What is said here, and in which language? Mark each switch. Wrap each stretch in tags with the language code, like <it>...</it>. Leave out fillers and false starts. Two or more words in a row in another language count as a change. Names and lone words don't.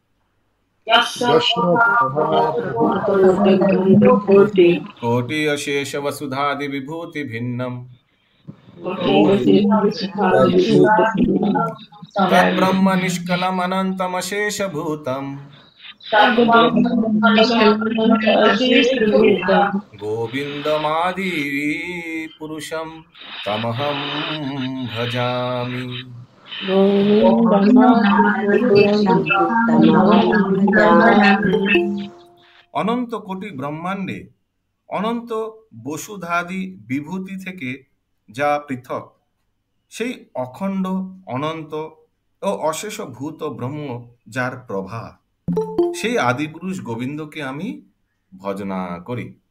<sa>কোটি অশেষ বসুধাদি বিভূতি ভিন্নম তদ্ব্রহ্ম নিষ্কলম অনন্তমশেষ ভূতম গোবিন্দমাদি পুরুষম তমহম ভজামি।</sa> <bn>অনন্ত কোটি ব্রহ্মাণ্ডে অনন্ত বসুধাদি বিভূতি থেকে যা পৃথক, সেই অখণ্ড অনন্ত ও অশেষ ভূত ব্রহ্ম যার প্রভা, সেই আদিপুরুষ গোবিন্দকে আমি ভজনা করি।</bn>